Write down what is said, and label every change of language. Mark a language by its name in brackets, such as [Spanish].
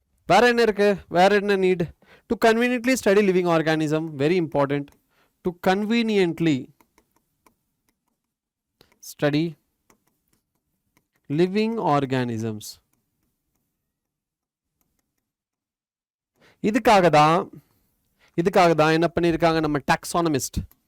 [Tamil] வேற என்ன இருக்கு, வேற என்ன need? [English] To conveniently study living organism, very important. To conveniently study living organisms. [Tamil] இதுக்காக தான் என்ன பண்ணியிருக்காங்க நம்ம டாக்ஸானமிஸ்ட்.